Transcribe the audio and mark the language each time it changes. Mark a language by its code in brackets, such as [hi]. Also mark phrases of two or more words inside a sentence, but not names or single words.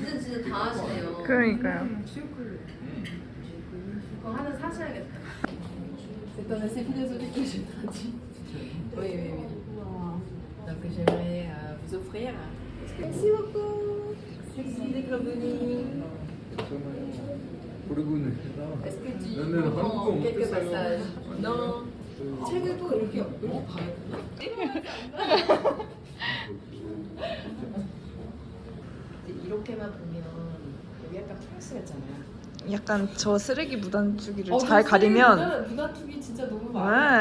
[ko] 진짜 다 하시네요. 그러니까요. 그거 하나 사셔야겠다. [fr] C'est assez philosophique que j'ai traduit. Oui, oui, oui. Donc j'aimerais vous offrir. Merci beaucoup. Merci d'être venu. [ko] 모르고는. [fr] Est-ce que tu [ko] 나는 한국어 [fr] comprends quelques [ko] 못했어요. [fr] passages? Non. [ko] 책을 또 이렇게 봐야 이렇게만 보면 여기 약간 프랑스 같잖아요. 약간 저 쓰레기 무단투기를 잘 가리면 무단투기 진짜 너무 많아.